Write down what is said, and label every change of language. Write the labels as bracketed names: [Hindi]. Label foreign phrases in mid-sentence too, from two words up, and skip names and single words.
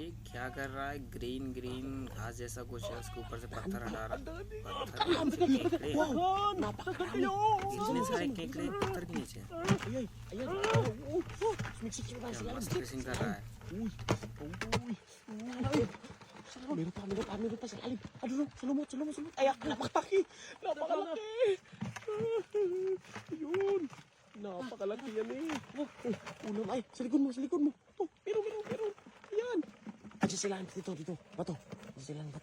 [Hindi] क्या कर रहा है? [English] green green [Hindi] घास जैसा कुछ है, उसके ऊपर से पत्थर हटा रहा है। पत्थर केकड़े, इतने सारे केकड़े पत्थर के नीचे। क्या मस्त फिशिंग कर रहा है। [Filipino] Meron pa sa lalim. Aduh, salumot. Ay, napakalaki. Yun. Napakalaki yan eh. Ulam ay, sa likod mo. Oh, meron. Ayan. Diyan sila dito. Bato. Diyan sila bato.